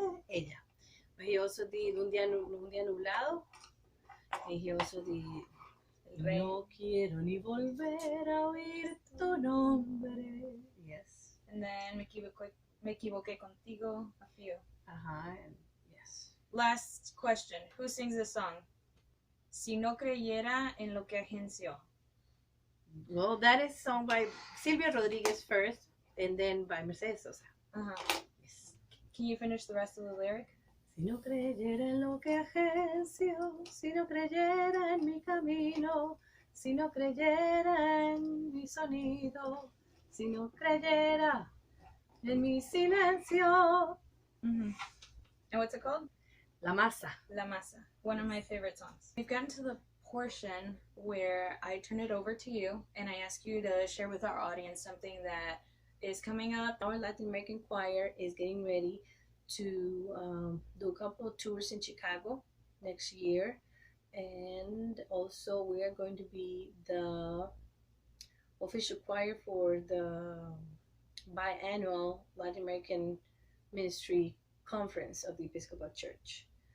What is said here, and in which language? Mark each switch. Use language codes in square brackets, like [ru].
[en] Ella. But he also did Un día nublado, and he also did No quiero ni volver a oír tu nombre. Yes. And then Me equivoqué contigo, a few. And yes. Last question. Who sings this song? [es] Si no creyera en lo que agenció. [en] Well, that is sung by Yuriria Rodríguez first, and then by Mercedes Sosa. Yes. Can you finish the rest of the lyric? [es] Si no creyera en lo que agencio, si no creyera en mi camino, si no creyera en mi sonido, si no creyera en mi silencio. [en] And what's it called? [es] La Masa. La Masa. [en] One of my favorite songs. We've gotten to the portion where I turn it over to you and I ask you to share with our audience something that is coming up. Our Latin American choir is getting ready to do a couple of tours in Chicago next year, and also we are going to be the official choir for the biannual Latin American Ministry Conference of the Episcopal Church.